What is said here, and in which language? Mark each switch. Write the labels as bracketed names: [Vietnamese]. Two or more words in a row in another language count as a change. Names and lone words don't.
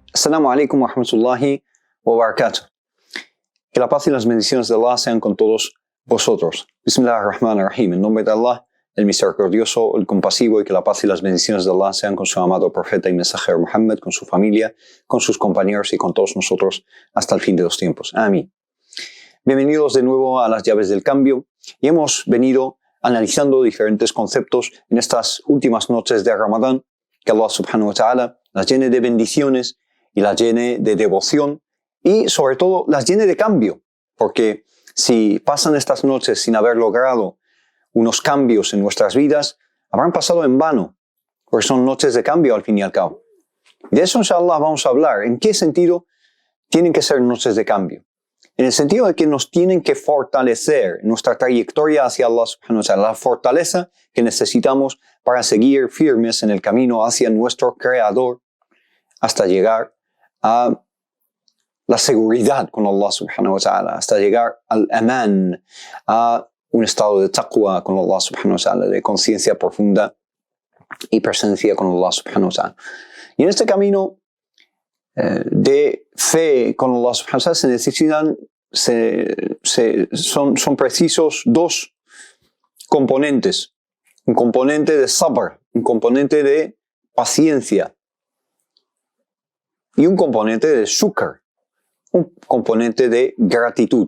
[Arabic] السلام عليكم ورحمة الله وبركاته. [Spanish] Que la paz y las bendiciones de Allah sean con todos vosotros. Bismillahirrahmanirrahim. En nombre de Allah, el misericordioso, el compasivo, y que la paz y las bendiciones de Allah sean con su amado profeta y mensajero Muhammad, con su familia, con sus compañeros y con todos nosotros hasta el fin de los tiempos. Amén. Bienvenidos de nuevo a las llaves del cambio, y hemos venido analizando diferentes conceptos en estas últimas noches de Ramadán. Que Allah [Arabic] سبحانه وتعالى [Spanish] las llene de bendiciones y las llene de devoción y sobre todo las llene de cambio, porque si pasan estas noches sin haber logrado unos cambios en nuestras vidas, habrán pasado en vano, porque son noches de cambio al fin y al cabo. De eso inshallah vamos a hablar. ¿En qué sentido tienen que ser noches de cambio? En el sentido de que nos tienen que fortalecer nuestra trayectoria hacia Allah [Arabic] سبحانه وتعالى, [Spanish] la fortaleza que necesitamos para seguir firmes en el camino hacia nuestro Creador hasta llegar a la seguridad con Allah [Arabic] سبحانه وتعالى, [Spanish] hasta llegar al aman, a un estado de taqwa con Allah [Arabic] سبحانه وتعالى, [Spanish] de conciencia profunda y presencia con Allah [Arabic] سبحانه وتعالى. [Spanish] Y en este camino de fe con Allah [Arabic] سبحانه وتعالى [Spanish] se necesitan, son precisos dos componentes. Un componente de sabr, un componente de paciencia y un componente de shukr, un componente de gratitud.